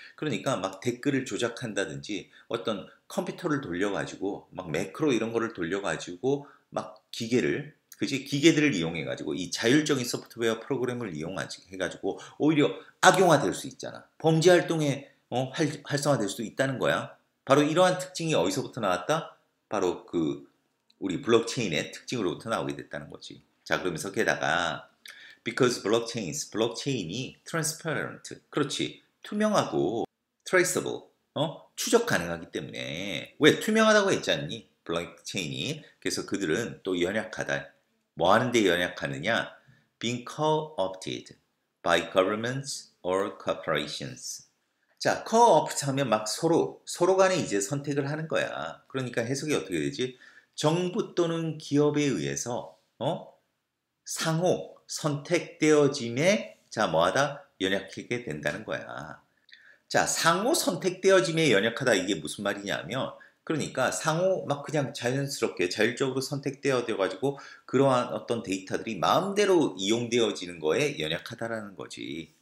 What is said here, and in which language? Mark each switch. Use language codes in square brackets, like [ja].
[ko] 그러니까 막 댓글을 조작한다든지 어떤 컴퓨터를 돌려가지고 막 매크로 이런 거를 돌려가지고 막 기계들을 이용해가지고 이 자율적인 소프트웨어 프로그램을 이용해가지고 오히려 악용화될 수 있잖아. 범죄 활동에 활성화될 수도 있다는 거야. 바로 이러한 특징이 어디서부터 나왔다? 바로 그 우리 블록체인의 특징으로부터 나오게 됐다는 거지. 자, 그러면서 게다가 Because 블록체인이 transparent. 그렇지. 투명하고 traceable. 추적 가능하기 때문에. 왜? 투명하다고 했지 않니? 블록체인이. 그래서 그들은 또 연약하다. 뭐 하는데 연약하느냐? [en] Being co-opted by governments or corporations. [ko] 자, co-opt 하면 막 서로 간에 이제 선택을 하는 거야. 그러니까 해석이 어떻게 되지? 정부 또는 기업에 의해서, 상호 선택되어짐에, 자, 뭐하다? 연약하게 된다는 거야. 자, 상호 선택되어짐에 연약하다 이게 무슨 말이냐면, 그러니까 상호 막 그냥 자연스럽게 자율적으로 선택되어 가지고 그러한 어떤 데이터들이 마음대로 이용되어지는 거에 연약하다라는 거지.